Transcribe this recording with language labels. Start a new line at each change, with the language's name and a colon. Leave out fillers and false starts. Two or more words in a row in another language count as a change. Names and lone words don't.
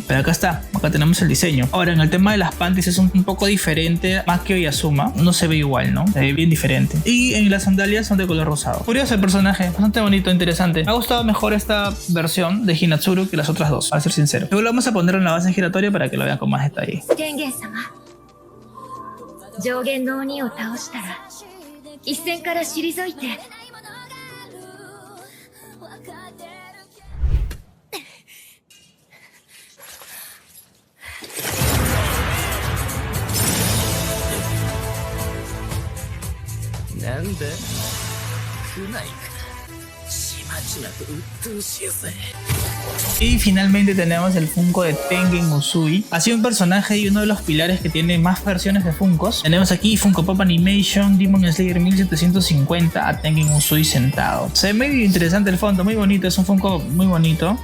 Spanish: Pero acá está, acá tenemos el diseño. Ahora, en el tema de las panties es un poco diferente. Makio y Asuma no se ve igual, ¿no? Se ve bien diferente. Y en las sandalias son de color rosado. Curioso el personaje, bastante bonito, interesante. Me ha gustado mejor esta versión de Hinatsuru que las otras dos, para ser sincero. Luego lo vamos a poner en la base giratoria para que lo vean con más detalle.
Japanese: 上限の鬼を倒したら一戦から退いてなんだ来ないかちまちまと鬱陶しいぜ
Spanish: Y finalmente tenemos el Funko de Tengen Uzui. Ha sido un personaje y uno de los pilares que tiene más versiones de Funkos. Tenemos aquí Funko Pop Animation Demon Slayer 1750 a Tengen Uzui sentado. Se ve muy interesante el fondo, muy bonito, es un Funko muy bonito.